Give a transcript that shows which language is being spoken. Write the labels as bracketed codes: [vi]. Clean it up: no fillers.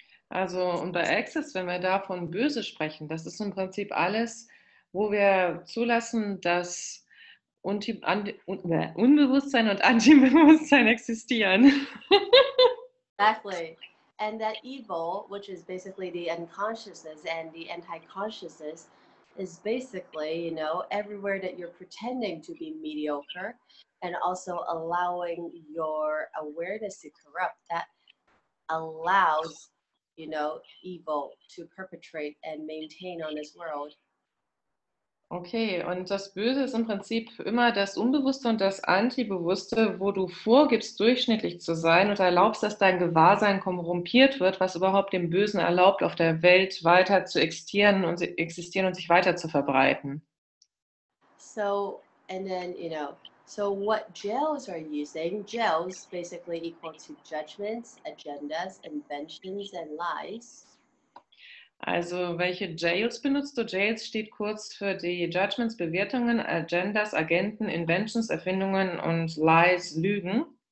[de] Also, und bei Access, wenn wir da von böse sprechen, das ist im Prinzip alles, wo wir zulassen, dass Unbewusstsein und Antibewusstsein existieren. [en] Exactly. And that evil, which is basically the unconsciousness and the anti-consciousness, is basically, everywhere that you're pretending to be mediocre and also allowing your awareness to corrupt, that allows, evil to perpetrate and maintain on this world. [de] Okay, und das Böse ist im Prinzip immer das Unbewusste und das Antibewusste, wo du vorgibst, durchschnittlich zu sein und erlaubst, dass dein Gewahrsein korrumpiert wird, was überhaupt dem Bösen erlaubt, auf der Welt weiter zu existieren und sich weiter zu verbreiten. [en] So, and then, so what jails are using? Jails basically equal to judgments, agendas, inventions, and lies. [de] Also, welche Jails benutzt du? Jails steht kurz für die Judgments, Bewertungen, Agendas, Agenten, Inventions, Erfindungen und Lies, Lügen.